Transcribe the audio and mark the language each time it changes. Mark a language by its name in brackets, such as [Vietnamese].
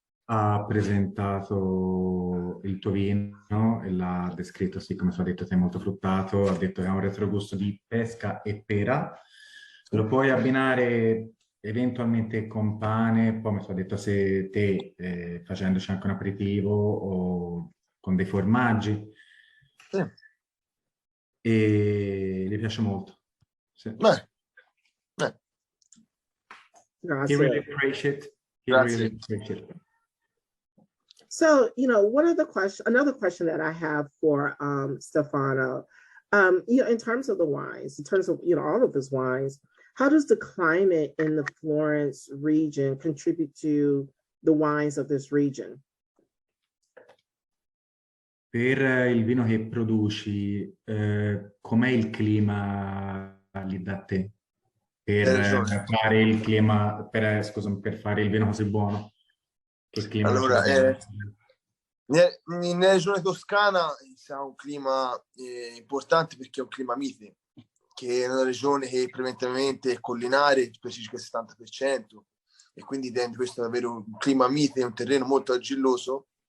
[Italian] Ha presentato il tuo vino e l'ha descritto, sì, come ti ho detto, sei molto fruttato, ha detto che ha un retrogusto di pesca e pera. Lo puoi abbinare eventualmente con pane, poi mi sono detto se te, facendoci anche un aperitivo o con dei formaggi. Sì. E gli piace molto. Sì. [English] He really appreciates it. He really appreciates it. So, another question that I have for Stefano, in terms of the wines, in terms of, all of his wines, how does the climate in the Florence region contribute to the wines of this region? [Italian] Per il vino che produci, com'è il clima lì da te? Per fare il clima, per fare il vino così buono? Che clima allora, c'è? nella regione toscana ha un clima importante perché è un clima mite, che è una regione che prevalentemente è collinare per circa il 70%, e quindi tende questo ad avere un clima mite e un terreno molto argilloso,